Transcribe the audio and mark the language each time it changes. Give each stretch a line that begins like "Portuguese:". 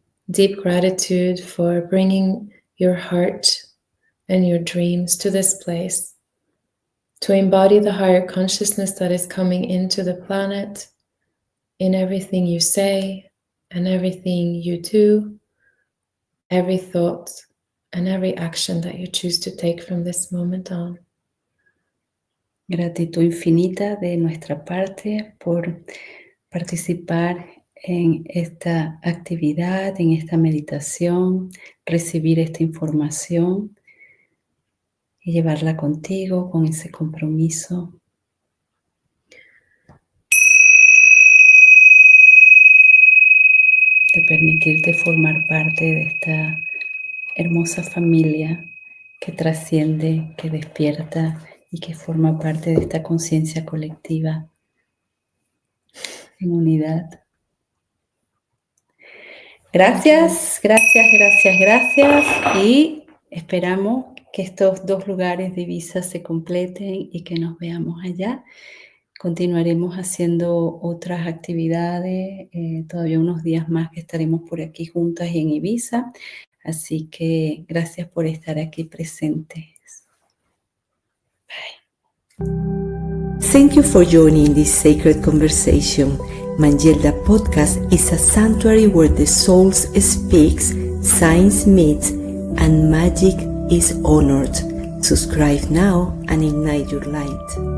English: Deep gratitude for bringing your heart and your dreams to this place, to embody the higher consciousness that is coming into the planet in everything you say and everything you do, every thought and every action that you choose to take from this moment on.
Spanish: Gratitud infinita de nuestra parte por participar en esta actividad, en esta meditación, recibir esta información y llevarla contigo con ese compromiso. De permitirte formar parte de esta hermosa familia que trasciende, que despierta y que forma parte de esta conciencia colectiva en unidad. Gracias, gracias, gracias, gracias. Y esperamos que estos 2 lugares de visa se completen y que nos veamos allá. Continuaremos haciendo otras actividades, todavía unos días más que estaremos por aquí juntas y en Ibiza. Así que gracias por estar aquí presentes.
English: Bye. Thank you for joining this sacred conversation. MANGELDA podcast is a sanctuary where the soul speaks, science meets, and magic is honored. Subscribe now and ignite your light.